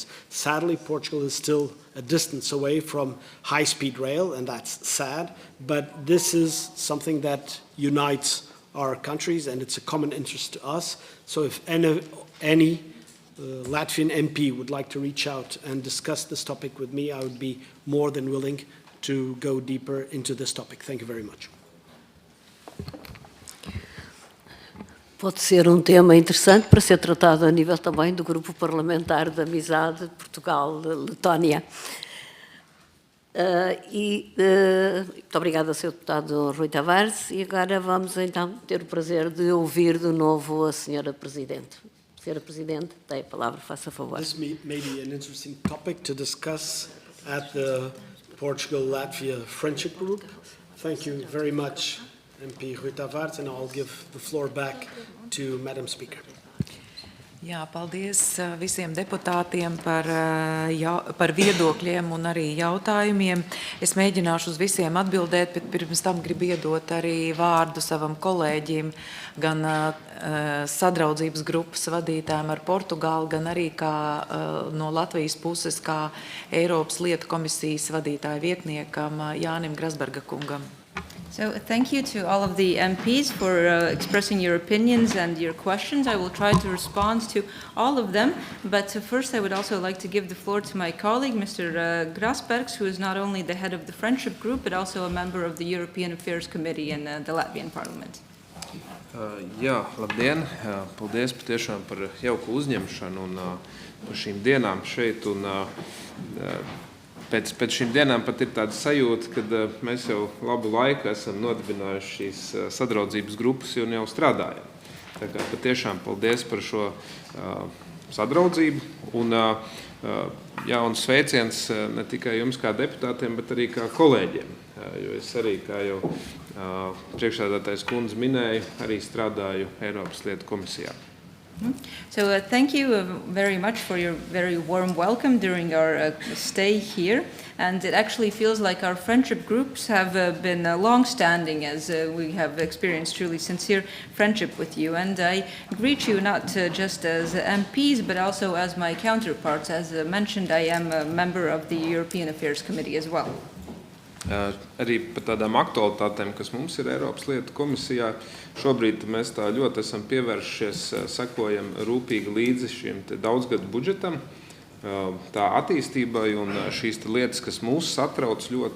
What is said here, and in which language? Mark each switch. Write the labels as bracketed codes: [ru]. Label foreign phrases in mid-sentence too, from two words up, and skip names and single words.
[en] Sadly, Portugal is still a distance away from high-speed rail, and that's sad, but this is something that unites our countries, and it's a common interest to us. So if any Latvian MP would like to reach out and discuss this topic with me, I would be more than willing to go deeper into this topic. Thank you very much. [pt] Pode ser tema interessante para ser tratado a nível também do Grupo Parlamentar de Amizade Portugal-Letónia. Muito obrigada, Sr. Deputado Rui Tavares. E agora vamos então ter o prazer de ouvir de novo a Sra. Presidente. Sra. Presidente, tem a palavra, faça favor. [en] This may be an interesting topic to discuss at the Portugal-Latvia Friendship Group. Thank you very much, MP Rui Tavares, and I'll give the floor back to Madam Speaker. [lv] Jā, paldies visiem deputātiem par viedokļiem un arī jautājumiem. Es mēģināšu uz visiem atbildēt, bet pirms tam gribu iedot arī vārdu savam kolēģim, gan sadraudzības grupas vadītājiem ar Portugāli, gan arī kā no Latvijas puses, kā Eiropas lietu komisijas vadītāja vietniekam Jānim Grasberga kungam. [en] So thank you to all of the MPs for expressing your opinions and your questions. I will try to respond to all of them, but first I would also like to give the floor to my colleague, Mr. Grasbergs, who is not only the head of the Friendship Group, but also a member of the European Affairs Committee in the Latvian Parliament. [lv] Jā, labdien! Paldies patiešām par jauku uzņemšanu un par šīm dienām šeit. Un, Pēc šīm dienām pat ir tāda sajūta, ka mēs jau labu laiku esam nodibinājuši šīs sadraudzības grupas un jau strādājam. Tā kā patiešām paldies par šo sadraudzību un sveiciens ne tikai jums kā deputātiem, bet arī kā kolēģiem. Jo es arī, kā jau priekšsēdētājs kundze minēja, arī strādāju Eiropas lietu komisijā. [en] So thank you very much for your very warm welcome during our stay here. And it actually feels like our friendship groups have been long-standing, as we have experienced truly sincere friendship with you. And I greet you not just as MPs, but also as my counterparts. As mentioned, I am a member of the European Affairs Committee as well. [lv] Arī par tādām aktualitātēm, kas mums ir Eiropas lietu komisijā, šobrīd mēs tā ļoti esam pievēršies, sekojam rūpīgi līdzi šiem daudzgadu budžetam, tā attīstībai un šīs lietas, kas mūs satrauc ļoti,